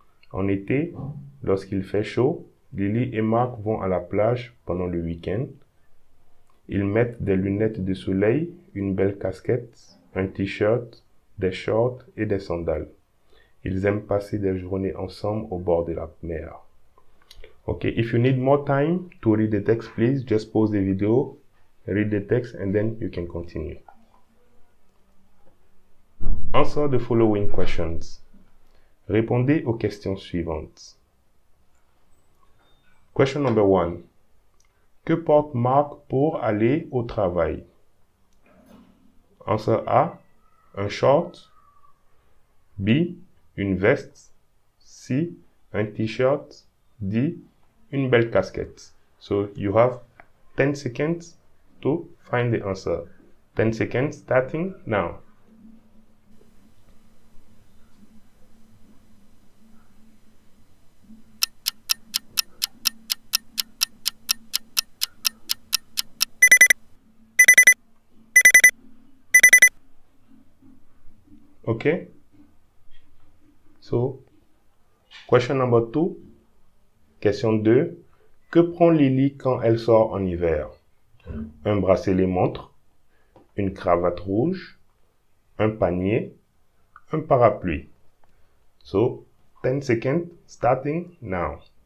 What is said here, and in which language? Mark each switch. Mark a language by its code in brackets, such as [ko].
[fr] En été, lorsqu'il fait chaud, Lily et Marc vont à la plage pendant le week-end. Ils mettent des lunettes de soleil, une belle casquette, un t-shirt, des shorts et des sandales. Ils aiment passer des journées ensemble au bord de la mer. [en] Okay, if you need more time to read the text, please just pause the video, read the text, and then you can continue. Answer the following questions. [fr] Répondez aux questions suivantes. [en] Question number 1. [fr] Que porte Marc pour aller au travail? Answer A. Un short. B. Une veste. C. Un t-shirt. D. Une belle casquette. [en] So you have 10 seconds to find the answer. 10 seconds starting now. Okay? So, question number 2. Question 2. [fr] Que prend Lily quand elle sort en hiver? Un bracelet montre, une cravate rouge, un panier, un parapluie. [en] So, 10 seconds starting now.